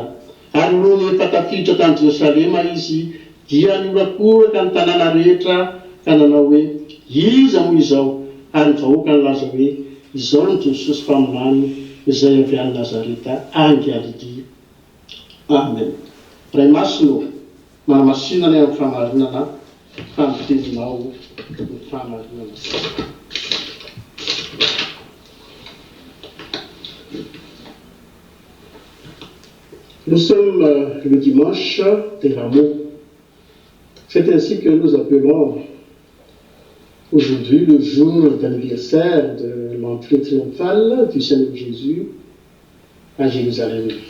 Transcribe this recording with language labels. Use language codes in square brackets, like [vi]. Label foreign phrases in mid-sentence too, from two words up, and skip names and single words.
[mg] Ary noho ny efa tafiditra tany Jerosalema izy, dia niolakolaka ny tanàna rehetra ka nanao hoe: iza moa izao? Ary ny vahoaka nilaza hoe: izao ny Jesosy mpaminany izay avy any Nazareta any Galilia. Amen. Ray masino, manamasinana amin'ny famarinana, famitendrinao ny famarinana. [fr] Nous sommes le dimanche des Rameaux. C'est ainsi que nous appelons aujourd'hui le jour d'anniversaire de l'entrée triomphale du Seigneur Jésus à Jérusalem.